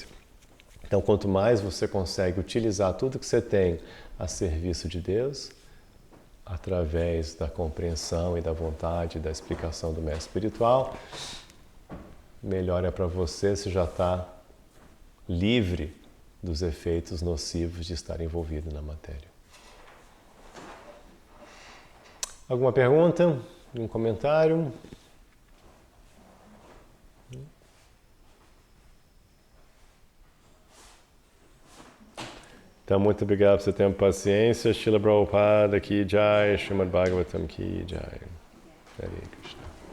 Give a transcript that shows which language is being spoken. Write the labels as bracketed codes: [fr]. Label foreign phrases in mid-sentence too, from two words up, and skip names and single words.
[pt] Então, quanto mais você consegue utilizar tudo que você tem a serviço de Deus, através da compreensão e da vontade, da explicação do mestre espiritual, melhor é para você se já está livre dos efeitos nocivos de estar envolvido na matéria. Alguma pergunta? Um comentário? Então, muito obrigado por seu tempo e paciência. [hi] श्रील प्रभुपाद की जय, श्रीमद् भागवतम् की जय. [pt] Hare Krishna.